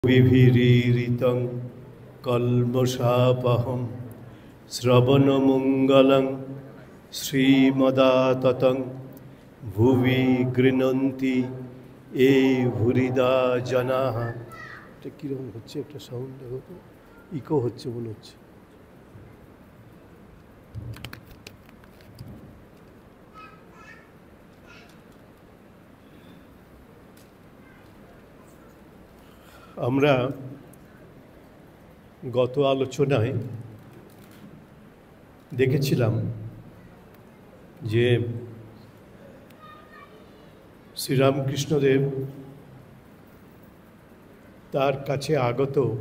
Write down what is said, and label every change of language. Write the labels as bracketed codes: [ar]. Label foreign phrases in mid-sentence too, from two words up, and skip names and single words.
[sa] विभिरीरितं कल्मषापहं श्रवणमङ्गलं श्रीमदाततं भुवि गृह्णन्ति ये भूरिदा जनाः। [bn] এটা কীরকম হচ্ছে একটা সাউন্ড দেখো তো, ইকো হচ্ছে মনে হচ্ছে। আমরা গত আলোচনায় দেখেছিলাম যে শ্রীরামকৃষ্ণদেব তার কাছে আগত